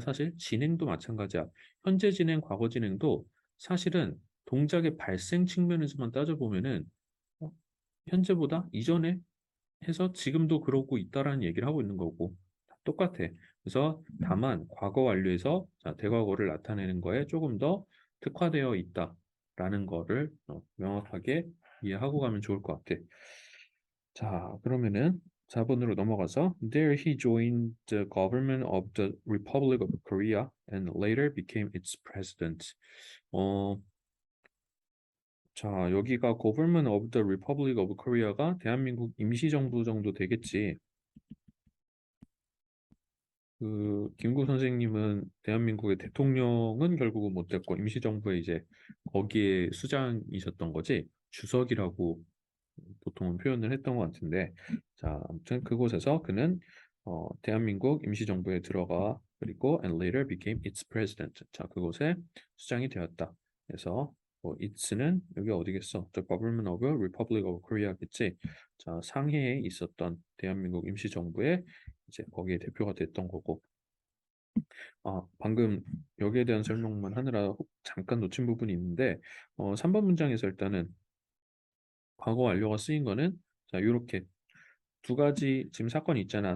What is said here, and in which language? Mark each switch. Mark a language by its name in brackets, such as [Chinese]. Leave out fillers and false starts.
[Korean] 사실 진행도 마찬가지야. 현재 진행, 과거 진행도 사실은 동작의 발생 측면에서만 따져보면은 어, 현재보다 이전에 해서 지금도 그러고 있다라는 얘기를 하고 있는 거고 똑같아. 그래서 다만 과거 완료에서 자, 대과거를 나타내는 거에 조금 더 특화되어 있다라는 거를 명확하게 이해하고 가면 좋을 것 같아. 자, 그러면은 4번으로 넘어가서 [English] There he joined the government of the Republic of Korea and later became its president. [Korean] 어, 자, 여기가 Government of the Republic of Korea가 대한민국 임시정부 정도 되겠지. 김구 선생님은 대한민국의 대통령은 결국은 못 됐고 임시정부에 이제 거기에 수장이셨던 거지. 주석이라고 보통은 표현을 했던 것 같은데, 자, 아무튼 그곳에서 그는 대한민국 임시정부에 들어가 그리고 [English] and later became its president. [Korean] 자, 그곳에 수장이 되었다. 그래서 it's는 여기 어디겠어? [English] The government of Republic of Korea [Korean] 겠지. 자, 상해에 있었던 대한민국 임시정부의 이제 거기에 대표가 됐던 거고. 방금 여기에 대한 설명만 하느라 잠깐 놓친 부분이 있는데, 3번 문장에서 일단은 과거 완료가 쓰인 거는 자, 요렇게 두 가지 지금 사건이 있잖아.